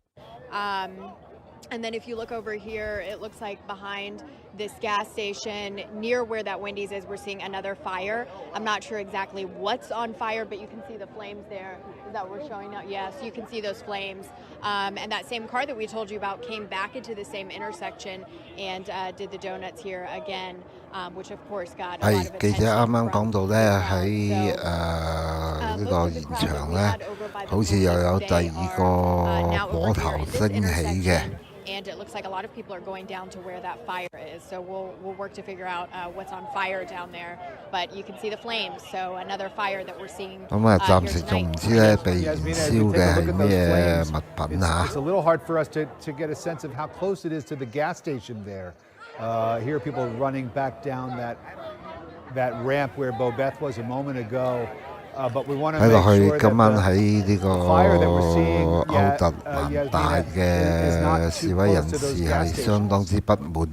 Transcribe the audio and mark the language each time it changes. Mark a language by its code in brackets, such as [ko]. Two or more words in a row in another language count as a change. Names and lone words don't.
[en] And then if you look over here, it looks like behind this gas station near where that Wendy's is, we're seeing another fire. I'm not sure exactly what's on fire, but you can see the flames there that we're showing now. Yes, you can see those flames. And that same car that we told you about came back into the same intersection and did the donuts here again, which of course got a lot of attention. [yue] 記者啱啱講到咧喺呢個現場咧，好似又有第二個火頭升起嘅。 [en] And it looks like a lot of people are going down to where that fire is. So we'll work to figure out what's on fire down there. But you can see the flames. So another fire that we're seeing here tonight. [yue] 暫時仲唔知咧被燃燒嘅係咩物品啊？ [en] It's a little hard for us to get a sense of how close it is to the gas station there. Here are people running back down that ramp where Bobeth was a moment ago. But we want to make sure that the fire that we're seeing is not too close to those gas stations.